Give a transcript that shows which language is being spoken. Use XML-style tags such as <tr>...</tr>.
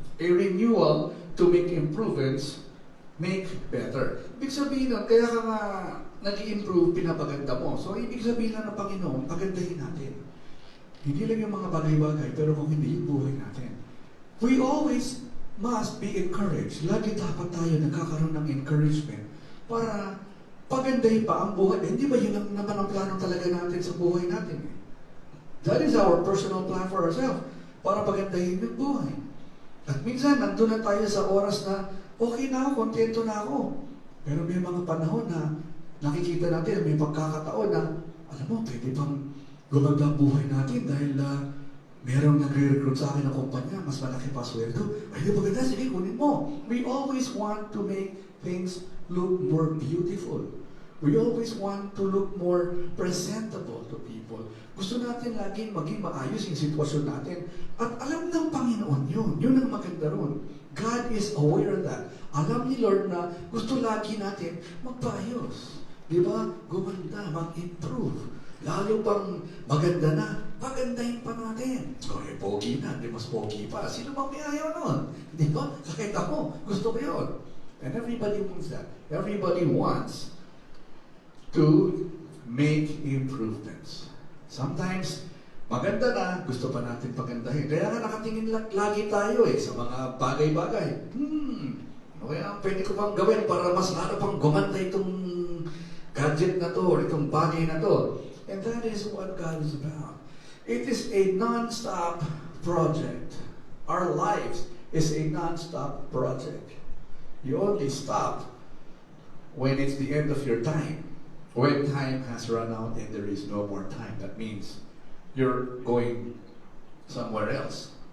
<en>A renewal to make improvements, make better.</en> <tl>Ibig sabihin nun, kaya ka nga nag-i-improve, pinapaganda mo. So, ibig sabihin lang ng Panginoon, pagandahin natin. Hindi lang yung mga bagay-bagay, pero kung hindi yung buhay natin.</tl> <en>We always must be encouraged.</en> <tl>Lagi dapat tayo nagkakaroon ng encouragement para pagandahin pa ang buhay. Hindi ba yun naman ang plano talaga natin sa buhay natin?</tl> <en>That is our personal plan for ourselves.</en> <tl>Para pagandahin yung buhay. At minsan, nandun na tayo sa oras na okay na ako, kontento na ako. Pero may mga panahon na nakikita natin, may pagkakataon na, alam mo, pwede bang gumanda ang buhay natin dahil merong nagre-recruit sa akin ng kumpanya, mas malaki pa sweldo. Ay, di maganda, sige, kunin mo.</tl> <en>We always want to make things look more beautiful. We always want to look more presentable to people.</en> <tl>Gusto natin laging maging maayos yung sitwasyon natin. At alam ng Panginoon yun. Yun ang maganda ron.</tl> <en>God is aware of that.</en> <tl>Alam ni Lord na gusto lagi natin magpaayos. Di ba? Gumanda, mag-improve. Lalo pang maganda na, pagandahin pa natin. Okay, pogi na, di mas pogi pa. Sino bang may ayaw nun? Di ba? Kahit ako, gusto ko yun.</tl> <en>And everybody wants that. Everybody wants to make improvements.</en> <tl>Sometimes, maganda na, gusto pa natin pagandahin. Kaya nga nakatingin lagi tayo sa mga bagay-bagay. Ano kaya ang pwede ko pang gawin para mas lalo pang gumanda itong gadget na to or itong bagay na to.</tl> <en>And that is what God is about. It is a non-stop project. Our lives is a non-stop project. You only stop when it's the end of your time. When time has run out and there is no more time. That means you're going somewhere else.</en>